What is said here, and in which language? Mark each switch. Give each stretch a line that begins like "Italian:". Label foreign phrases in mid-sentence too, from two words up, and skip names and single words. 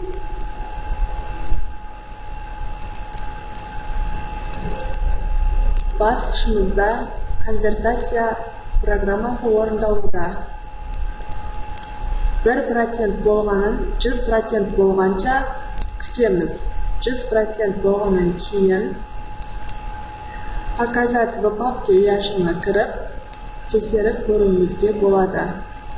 Kazakh: Басқышымызда конвертация программасы орындалуда. 1% болғанын 100% болғанша күтеміз. 100% болғаннан кейін
Russian: показать в папке
Kazakh: яшығына кіріп, тексеріп көруімізге болады.